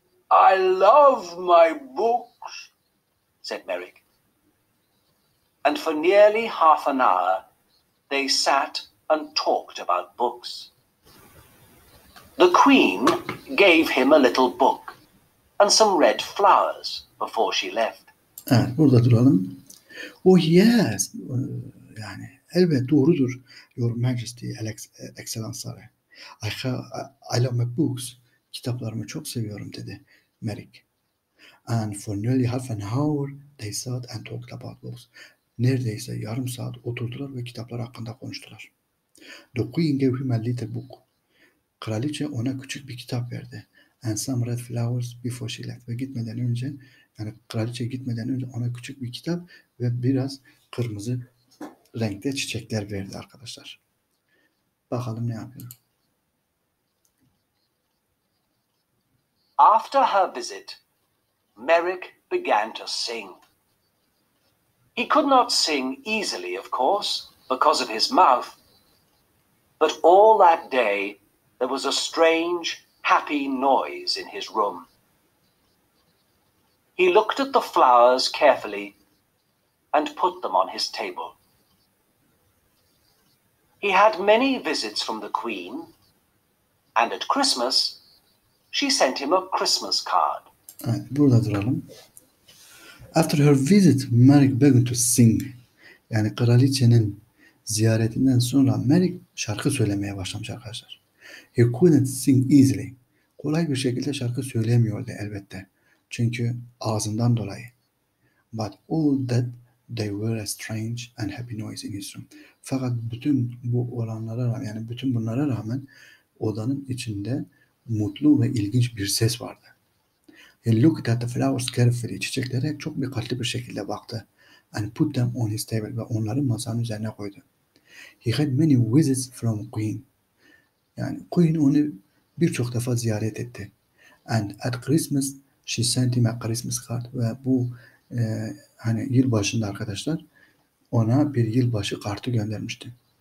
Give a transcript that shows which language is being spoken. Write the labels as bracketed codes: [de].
[en] I love my books, said Merrick. And for nearly half an hour they sat and talked about books. The Queen gave him a little book and some red flowers before she left. [tr] Evet, burada duralım. [en] Oh yes, [tr] yani elbet doğrudur. [en] Your Majesty, [tr] ekselansları. [en] I love my books. [tr] Kitaplarımı çok seviyorum dedi Merrick. [en] And for nearly half an hour they sat and talked about books. [tr] Neredeyse yarım saat oturdular ve kitaplar hakkında konuştular. [en] The Queen gave him a little book. [tr] Kraliçe ona küçük bir kitap verdi. [en] And some red flowers before she left. [tr] Ve gitmeden önce, yani kraliçe gitmeden önce ona küçük bir kitap ve biraz kırmızı renkte çiçekler verdi arkadaşlar. Bakalım ne yapıyor. [en] After her visit, Merrick began to sing. He could not sing easily, of course, because of his mouth, but all that day there was a strange, happy noise in his room. He looked at the flowers carefully and put them on his table. He had many visits from the Queen, and at Christmas she sent him a Christmas card. [tr] Evet, burada duralım. [en] After her visit, Merrick began to sing. [tr] Yani kraliçenin ziyaretinden sonra Merrick şarkı söylemeye başlamış arkadaşlar. [en] He couldn't sing easily. [tr] Kolay bir şekilde şarkı söyleyemiyordu elbette. Çünkü ağzından dolayı. [en] But all that they were a strange and happy noise in his room. [tr] Fakat bütün bu olanlara rağmen, yani bütün bunlara rağmen odanın içinde mutlu ve ilginç bir ses vardı. [en] He looked at the flowers carefully. [tr] Çiçeklere çok dikkatli bir şekilde baktı. [en] And put them on his table. [tr] Ve onları masanın üzerine koydu. [en] He had many visits from Queen. [tr] Yani Queen onu birçok defa ziyaret etti. [en] And at Christmas she sent him a Christmas card. [tr] Ve bu hani yılbaşında arkadaşlar ona bir yılbaşı kartı göndermişti.